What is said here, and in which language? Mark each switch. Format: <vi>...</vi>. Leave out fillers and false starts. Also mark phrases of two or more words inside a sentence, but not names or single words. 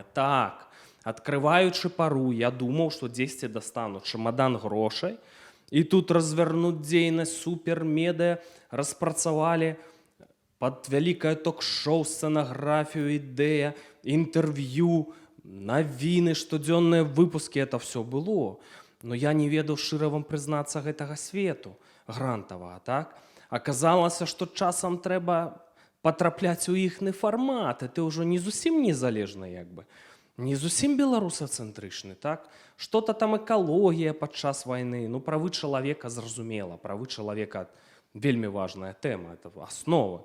<be>Так, открываючы «Пару», я думаў, што дзесьці дастану чамадан грошай, і тут развернуць дзейнасць супермедыа, распрацавалі пад вялікае ток-шоу, сцэнаграфію, ідэя, інтэрв'ю, навіны, штодзённыя выпускі,</be> <ru>это все было.</ru> <be>Но я не ведаў, шчыра вам прызнацца, гэтага свету грантавага, так? Аказалася, што часам трэба патрапляць у іхны фармат, і ты ўжо не зусім незалежны, як бы. Не зусім беларусацэнтрычны, так? Што-то там экалогія падчас вайны, ну, правы чалавека зразумела, правы чалавека вельмі важная тэма, это аснова.</be>